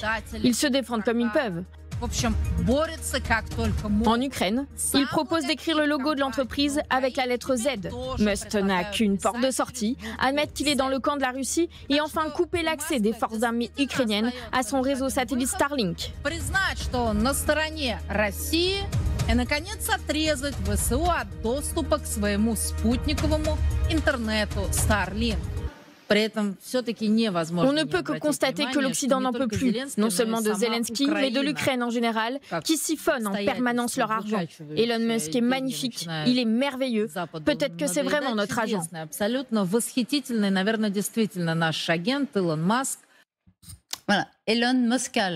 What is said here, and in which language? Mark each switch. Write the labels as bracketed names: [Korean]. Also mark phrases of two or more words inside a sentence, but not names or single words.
[French] Ils se défendent comme ils peuvent. En Ukraine, il propose d'écrire le logo de l'entreprise avec la lettre Z. Musk n'a qu'une porte de sortie, admettre qu'il est dans le camp de la Russie et enfin couper l'accès des forces armées ukrainiennes à son réseau satellite Starlink. [Russian] И, наконец, отрезать ВСУ от доступа к своему спутниковому интернету Starlink. [French] On ne peut que constater que l'Occident n'en peut plus, non seulement de Zelensky, mais de l'Ukraine en général, qui siphonne en permanence leur argent. Elon Musk est magnifique, il est merveilleux. Peut-être que c'est vraiment notre agent. Voilà, Elon Moskal.